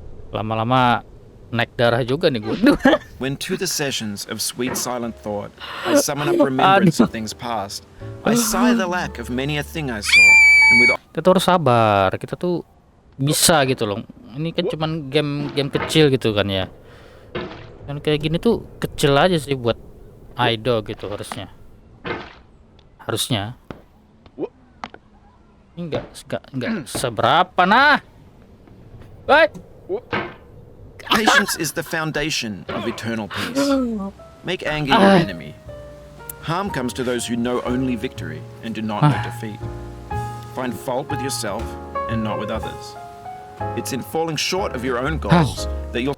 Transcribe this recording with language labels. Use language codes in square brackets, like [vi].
[id] Lama-lama naik darah juga nih gue. [en] When to the sessions of sweet silent thought, I summon up remembrance of things past. I sigh the lack of many a thing I saw, and with [id] Kita tuh harus sabar. Kita tuh bisa gitu loh. Ini kan cuman game kecil gitu kan ya. Dan kayak gini tuh kecil aja sih buat Aedoo gitu harusnya. Harusnya. Ini enggak seberapa nah. Woi. [en] Patience is the foundation of eternal peace. Make anger your enemy. Harm comes to those who know only victory and do not know defeat. Find fault with yourself and not with others. It's in falling short of your own goals that you'll...